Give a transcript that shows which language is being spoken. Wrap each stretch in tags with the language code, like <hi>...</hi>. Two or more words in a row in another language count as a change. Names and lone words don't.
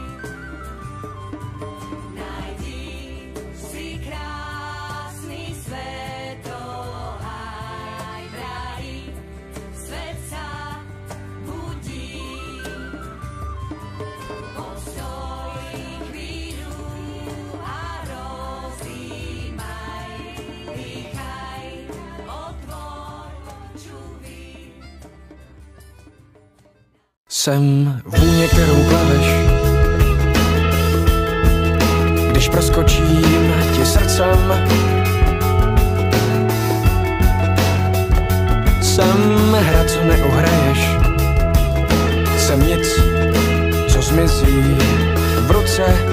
<sk>Nájdi si krásny svetohaj, v ráji svet sa budí. Postoj chvíľu a rozímaj, dýchaj, otvor čuvy.</sk> <cs>Jsem vůně, kterou plaveš, když proskočím ti srdcem. Jsem hra, co neuhraješ, jsem nic, co zmizí v ruce.</cs>